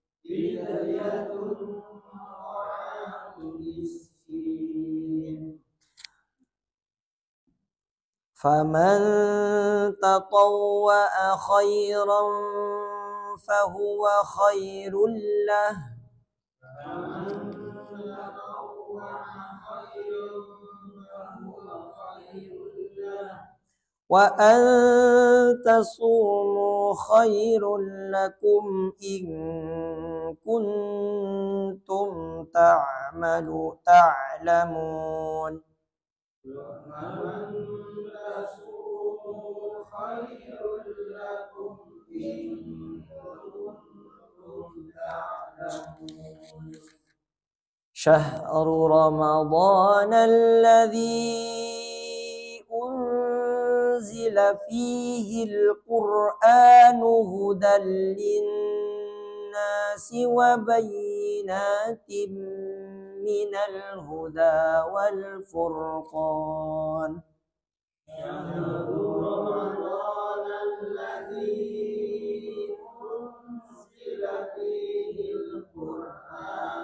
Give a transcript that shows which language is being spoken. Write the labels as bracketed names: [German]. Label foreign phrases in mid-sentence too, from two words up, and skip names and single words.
[Arabic] فمن تطوع خيرا فهو خير له. وأن تصوموا خير لكم إن كنتم تعلمون. شهر رمضان الذي أنزل فيه القرآن هدى للناس وبينات من الهدى والفرقان. شهر رمضان الذي أنزل فيه القرآن